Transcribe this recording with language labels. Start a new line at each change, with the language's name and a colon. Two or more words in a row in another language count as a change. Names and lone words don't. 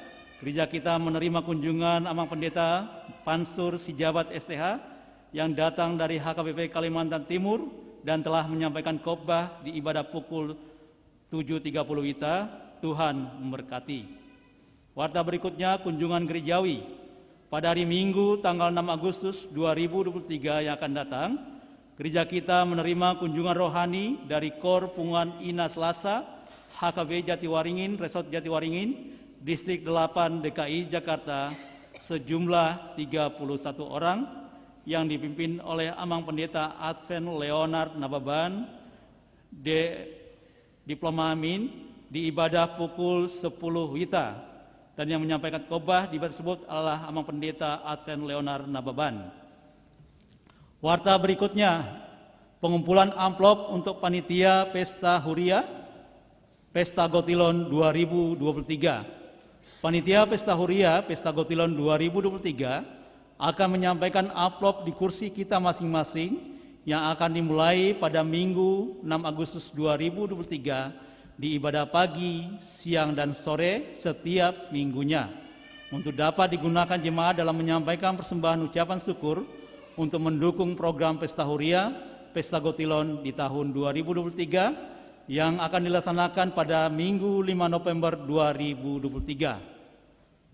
Indonesian: Gereja kita menerima kunjungan Amang Pendeta Pansur Sijabat STH yang datang dari HKBP Kalimantan Timur dan telah menyampaikan khotbah di ibadah pukul 7.30 WITA. Tuhan memberkati. Warta berikutnya, kunjungan gerejawi. Pada hari Minggu tanggal 6 Agustus 2023 yang akan datang, gereja kita menerima kunjungan rohani dari Kor Pungan Ina Selasa, HKB Jatiwaringin, Resort Jatiwaringin, Distrik 8 DKI Jakarta, sejumlah 31 orang yang dipimpin oleh Amang Pendeta Advent Leonard Nababan, Diploma Amin, di ibadah pukul 10 WITA. dan yang menyampaikan khotbah di ibadah tersebut adalah Amang Pendeta Advent Leonard Nababan. Warta berikutnya, pengumpulan amplop untuk panitia Pesta Huria, Pesta Gotilon 2023. Panitia Pesta Huria, Pesta Gotilon 2023 akan menyampaikan amplop di kursi kita masing-masing yang akan dimulai pada Minggu 6 Agustus 2023 di ibadah pagi, siang, dan sore setiap minggunya untuk dapat digunakan jemaat dalam menyampaikan persembahan ucapan syukur untuk mendukung program Pesta Huria, Pesta Gotilon di tahun 2023 yang akan dilaksanakan pada Minggu 5 November 2023.